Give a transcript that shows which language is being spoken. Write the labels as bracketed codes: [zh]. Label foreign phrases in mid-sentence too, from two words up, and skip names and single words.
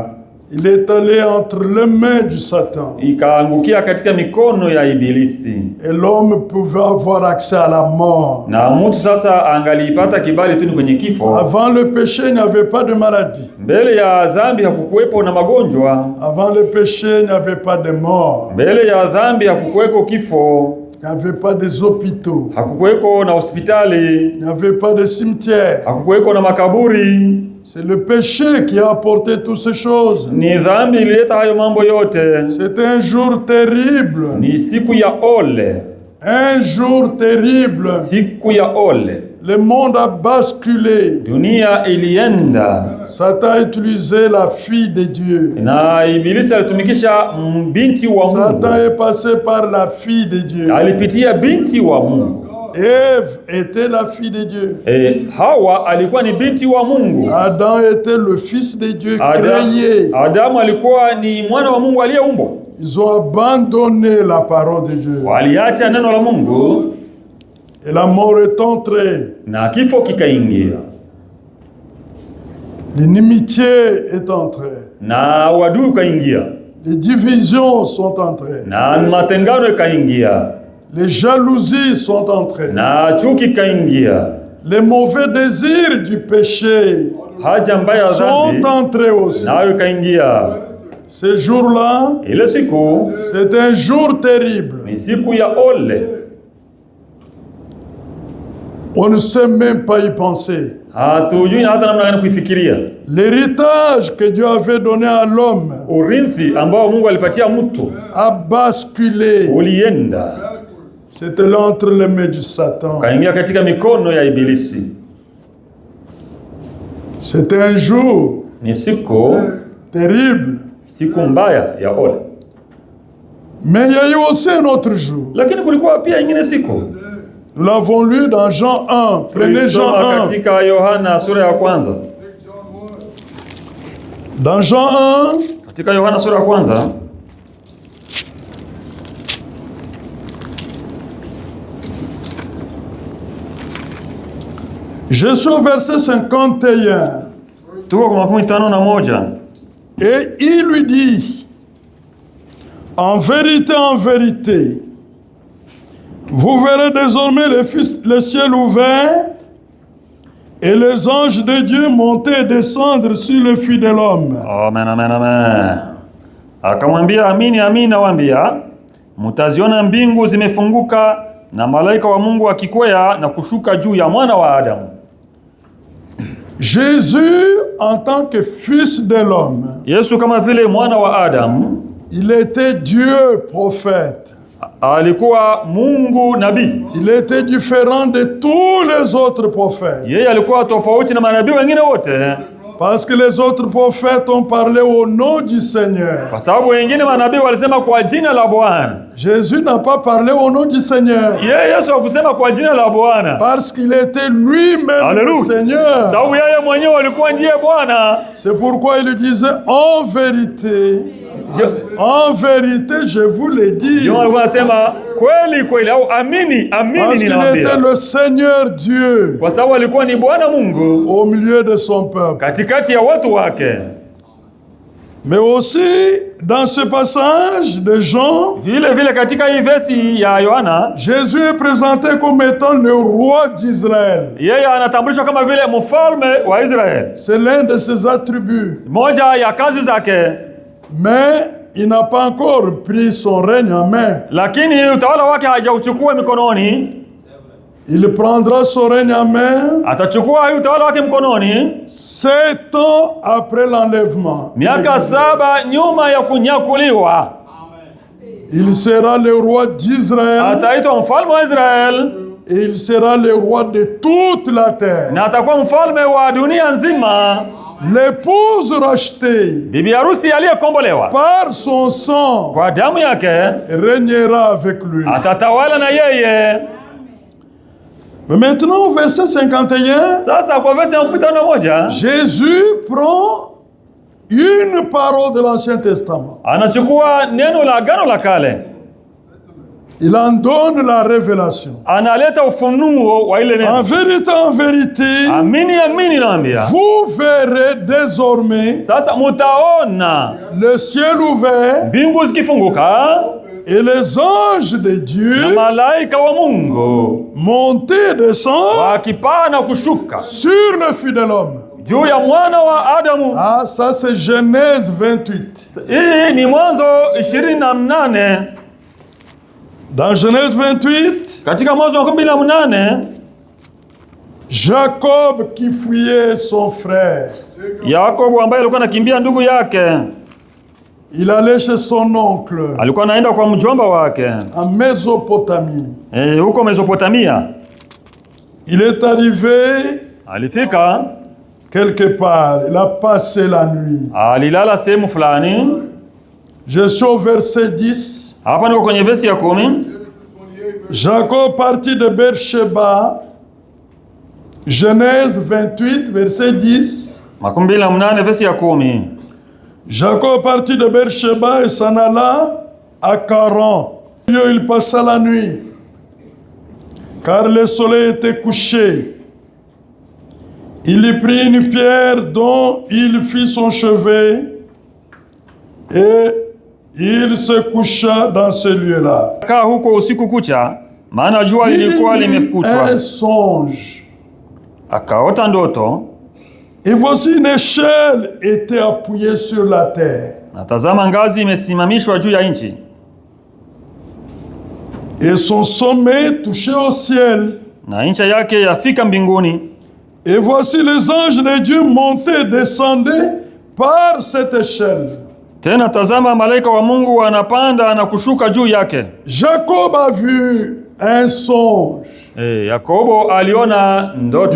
[fr] Il est allé entre les mains du Satan. [sw] ikaangukia katika mikono ya Ibilisi. [fr] Et l'homme pouvait avoir accès à la mort. [sw] Na mtu sasa angalipata kibali tu kwenye kifo. [fr] Avant le péché, il n'y avait pas de maladie. [sw] Mbele ya dhambi hakukuwepo na magonjwa. [fr] Avant le péché, il n'y avait pas de mort. [sw] Mbele ya dhambi hakukuweko kifo. [fr] Il n'y avait pas des hôpitaux. [sw] Hakukuweko na hospitali. [fr] Il n'y avait pas de cimetières. [sw] Hakukuweko na makaburi. [fr] C'est le péché qui a apporté toutes ces choses. [sw] Ni dhambi ilileta hayo mambo yote. [fr] C'est un jour terrible. [sw] Ni siku ya ole. [fr] Un jour terrible. [sw] Siku ya ole. [fr] Le monde a basculé. [sw] Dunia ilienda. [fr] Satan a utilisé la fille de Dieu. [sw] Na Ibilisi alitumikisha binti wa Mungu. [fr] Satan est passé par la fille de Dieu. [sw] Alipitia binti wa Mungu. [fr] Ève était la fille de Dieu. [sw] Hawa alikuwa ni binti wa Mungu. [fr] Adam était le fils de Dieu créé. [sw] Adamu alikuwa ni mwana wa Mungu aliyeumbwa. [fr] Ils ont abandonné la parole de Dieu. [sw] Waliacha neno la Mungu. [fr] Et la mort est entrée. [sw] Na kifo kikaingia. [fr] L'inimitié est entrée. [sw] Na uadui ukaingia. [fr] Les divisions sont entrées. [sw] Na matengano ikaingia. [fr] Les jalousies sont entrées. [sw] Na chuki kaingia. [fr] Les mauvais désirs du péché [sw] Haja mbaya [fr] sont entrés aussi. [sw] nayo kaingia. [fr] Ce jour-là, [sw] Ile siku [fr] c'est un jour terrible. [sw] ni siku ya ole. [fr] On ne sait même pas y penser. [sw] Hatujui hata namna gani kuifikiria. [fr] L'héritage que Dieu avait donné à l'homme [sw] Urithi ambao Mungu alipatia mtu [fr] a basculé. [sw] ulienda. [fr] C'était là entre les mains du Satan. [sw] Kaingia katika mikono ya Ibilisi. [fr] C'était un jour [sw] Ni siku [fr] terrible. [sw] siku mbaya ya ole. [fr] Mais il y a eu aussi un autre jour. [sw] Lakini kulikuwa pia ingine siku. [fr] Nous l'avons lu dans Jean 1. Prenez Jean 1. [sw] Katika Yohana sura ya kwanza. [fr] Dans Jean 1, [sw] Katika Yohana sura ya kwanza [fr] je suis au verset 51. [sw] tuko kwa 51. [fr] Et il lui dit, en vérité, vous verrez désormais le ciel ouvert et les anges de Dieu monter et descendre sur le Fils de l'homme. Amen, amen, amen. [sw] Akamwambia, amini, amini nawaambia, mtaziona mbingu zimefunguka na malaika wa Mungu akikwea na kushuka juu ya mwana wa Adamu. [fr] Jésus, en tant que fils de l'homme, [sw] Yesu kama vile mwana wa Adamu, [fr] il était Dieu prophète. [sw] alikuwa Mungu nabii. [fr] Il était différent de tous les autres prophètes. [sw] Yeye alikuwa tofauti na manabii wengine wote. [fr] Parce que les autres prophètes ont parlé au nom du Seigneur. [sw] Kwa sababu wengine manabii walisema kwa jina la Bwana. [fr] Jésus n'a pas parlé au nom du Seigneur. [sw] Yeye Yesu hakusema kwa jina la Bwana. [fr] Parce qu'il était lui-même le Seigneur. [sw] Sababu yeye mwenyewe alikuwa ndiye Bwana. [fr] C'est pourquoi il disait en vérité, je vous l'ai dit. [sw] Ndio alikuwa anasema kweli kweli au amini, amini [fr] Parce qu'il [sw] ninawaambia. [fr] était le Seigneur Dieu [sw] Kwa sababu alikuwa ni Bwana Mungu [fr] au milieu de son peuple. [sw] katikati ya watu wake. [fr] Mais aussi dans ce passage de Jean, [sw] Vile vile katika hii versi ya Yohana, [fr] Jésus est présenté comme étant le roi d'Israël. [sw] yeye anatambulishwa kama vile mfalme wa Israeli. [fr] C'est l'un de ses attributs. [sw] Moja ya kazi zake. [fr] Mais il n'a pas encore pris son règne en main. [sw] Lakini utawala wake hajauchukua mikononi. [fr] Il prendra son règne en main [sw] Atachukua utawala wake mkononi [fr] 7 ans après l'enlèvement. [sw] miaka 7 nyuma ya kunyakuliwa. [fr] Il sera le roi d'Israël [sw] Ataitwa mfalme wa Israeli [fr] et il sera le roi de toute la terre. [sw] na atakuwa mfalme wa dunia nzima. [fr] L'épouse rachetée [sw] Bibi harusi aliyekombolewa [fr] par son sang [sw] kwa damu yake [fr] régnera avec lui. [sw] atatawala na yeye. [fr] Mais maintenant au verset 51, [sw] Sasa kwa verse ya 51 [fr] Jésus prend une parole de l'Ancien Testament. [sw] anachukua neno la Agano la Kale, [fr] Il en donne la révélation. [sw] analeta ufunuo wa ile [fr] En [sw] neno. [fr] vérité, [sw] Amini, amini naambia, [fr] vous verrez désormais [sw] sasa mutaona [fr] le ciel ouvert [sw] mbingu zikifunguka [fr] et les anges de [sw] na [fr] Dieu [sw] malaika wa Mungu [fr] monter et descendre [sw] wakipaa na kushuka [fr] sur le Fils de l'homme. [sw] juu ya mwana wa Adamu. [fr] Ah, ça c'est Genèse 28. [sw] Hii ni Mwanzo 28. [fr] Dans Genèse 28, [sw] Katika Mwanzo 28, [fr] Jacob qui fuyait son frère, [sw] Yakobo ambaye alikuwa anakimbia ndugu yake, [fr] il allait chez son oncle [sw] alikuwa anaenda kwa mjomba wake [fr] en Mésopotamie. [sw] huko Mesopotamia. [fr] Il est arrivé [sw] Alifika, [fr] quelque part, il a passé la nuit. [sw] alilala sehemu fulani. [fr] Je suis au verset 10. [sw] Hapa niko kwenye versi ya 10. [fr] Jacob partit de Beersheba, Genèse 28, verset 10. [sw] 28 versi ya 10. [fr] Jacob partit de Beersheba et s'en alla à Charan. Il passa la nuit, car le soleil était couché. Il y prit une pierre dont il fit son chevet et il se coucha dans ce lieu-là. [sw] Kaa huko usiku kucha, maana jua [fr] Il [sw] lilikuwa [fr] eut [sw] limekutwa. [fr] un songe. [sw] Akaota ndoto, [fr] Et voici une échelle était appuyée sur la terre. [sw] na tazama ngazi imesimamishwa juu ya nchi, [fr] Et son sommet touchait au ciel. [sw] na ncha yake yafika mbinguni. [fr] Et voici les anges de Dieu montaient et descendaient par cette échelle. [sw] Tena tazama malaika wa Mungu wanapanda na kushuka juu yake. [fr] Jacob a vu un songe, [sw] Yakobo aliona ndoto,